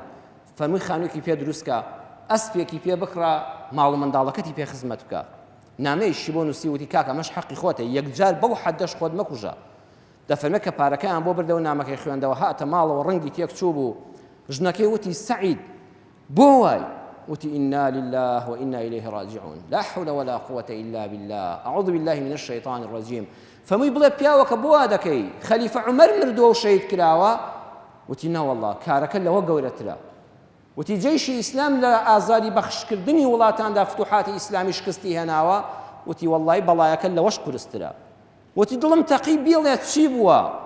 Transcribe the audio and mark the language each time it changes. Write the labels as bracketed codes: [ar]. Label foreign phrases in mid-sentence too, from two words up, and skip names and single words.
[ckb] فەرمووی خانوویەکی پێ دروستکە، ئەسپێکی پێ بکڕە، ماڵ و منداڵەکەتی پێ خزمەت بکە. نامەیەشی بۆ نووسی وتی کاکە ئەمەش حەقی خۆتە، یەکجار بەو حەدەش خۆت مەکوژە. دەفەرمێت کە پارەکەیان بۆ بردەوە نامەکەی خوێندەوە هاتە ماڵەوە ڕەنگی تێک چوو بوو. ژنەکەی وتی سەعید بۆ وای؟ وتی [ar] ئینا لله وئینا ئیلەیه ڕاجعون لا حول ولا قوة إلا بالله أعوذ بالله من الشيطان الرجيم. [ckb] فەرمووی بڵێ پیاوەکە بۆ وا دەکەی؟ خەلیفە عومەر مردووە و شەهید کراوە. وتی نەوەڵڵا کارەکە لەوە گەورەترە. وتی جێیشی ئیسلام لە ئازادی بەخشکردنی وڵاتاندا فتوحاتی ئیسلامی شکستی هێناوە. وتی وەڵڵای بەڵایەکە لەوەش قورسترە. وتی دڵم تەقی بێڵێت چی بووە؟